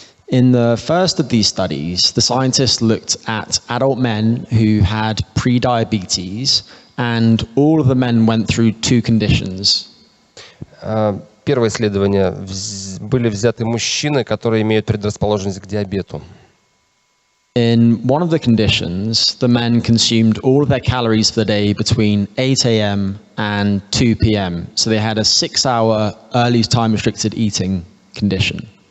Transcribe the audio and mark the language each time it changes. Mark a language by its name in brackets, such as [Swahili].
[English] In the first of these studies, the scientists looked at adult men who had pre-diabetes, and all of the men went through two conditions. [Russian] Первое исследование были взяты мужчины, которые имеют предрасположенность к диабету. [English] In one of the conditions, the men consumed all of their calories for the day between 8 a.m. and 2 p.m. So they had a 6-hour early time-restricted eating condition.